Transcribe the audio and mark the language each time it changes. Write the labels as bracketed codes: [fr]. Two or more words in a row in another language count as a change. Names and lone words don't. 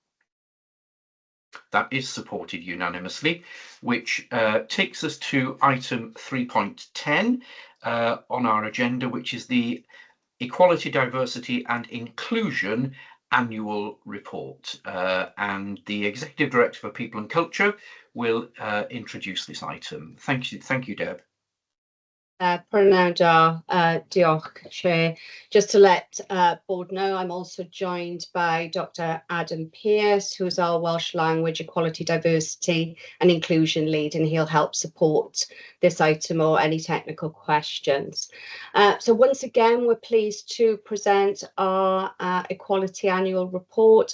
[en] That is supported unanimously, which takes us to item 3.10 on our agenda, which is the Equality, Diversity and Inclusion Annual Report. And the Executive Director for People and Culture will introduce this item. Thank you, Deb. [cy] Prynawn da, diolch, [en] Chair. Just to let board know, I'm also joined by Dr. Adam Pearce, who is our Welsh Language Equality, Diversity and Inclusion lead, and he'll help support this item or any technical questions. So once again, we're pleased to present our Equality Annual Report.